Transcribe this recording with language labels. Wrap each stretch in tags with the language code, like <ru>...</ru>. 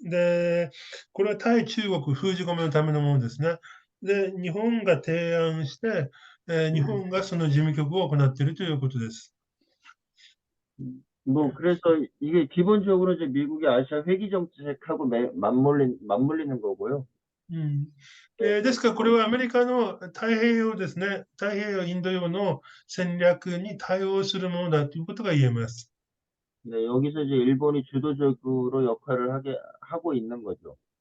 <ja>で、これは対中国封じ込めのためのものですね。で、日本が提案して、日本がその事務局を行っているということです。</ja> <ko>뭐 그래서 이게 기본적으로 이제 미국의 아시아 회귀 정책하고 맞물리는 거고요.</ko> <ja>ですから、これはアメリカの太平洋ですね、太平洋、インド洋の戦略に対応するものだということが言えます。</ja> <ko>네, 여기서 이제 일본이 주도적으로 역할을 하고 있는 거죠.</ko>